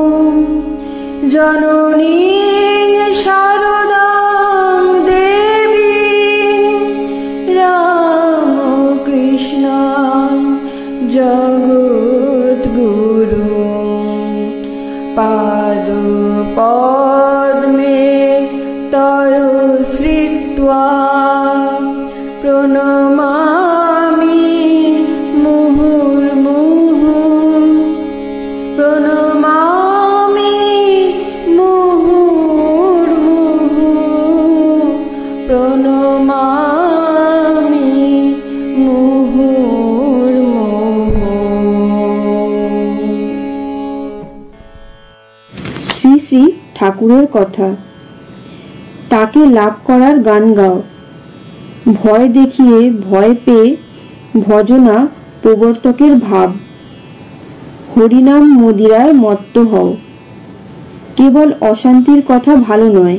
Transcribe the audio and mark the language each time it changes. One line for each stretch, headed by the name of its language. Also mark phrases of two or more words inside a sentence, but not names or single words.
Sanskrit: जननीं शारदां देवीं रामकृष्णां जगद्गुरुं पादपद्मे तयो श्रित्वा प्रणमामि मुहुर्मुहुः। प्रणमामि मुहुर्मुहुः। प्रणमामि मुहुर्मुहुः।
Bangla: শ্রী শ্রী ঠাকুরের কথা। তাকে লাভ করার গান গাও, ভয় দেখিয়ে ভয় পেয়ে ভজনা প্রবর্তকের ভাব। হরিনাম মদিরায় মত্ত হও, কেবল অশান্তির কথা ভালো নয়।